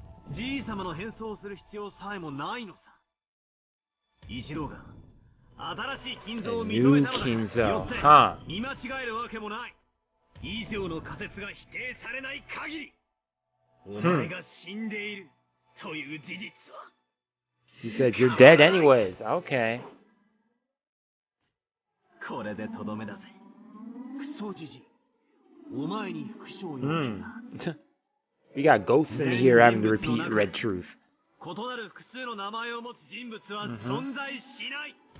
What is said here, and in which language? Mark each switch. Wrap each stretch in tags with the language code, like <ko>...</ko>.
<ja>じい様の変装をする必要さえもないのさ。一同が新しいKinzoを認めたのだ。よって見間違えるわけもない。以上の仮説が否定されない限り、お前が死んでいるという事実は。</ja> <en>He said you're dead anyways. Okay.</en> <ja>これでとどめだぜ。クソじじい。お前に復讐を要求だ。</ja> <en>We got ghosts in here having to repeat red truth.</en> <ja>異なる複数の名前を持つ人物は存在しない。</ja>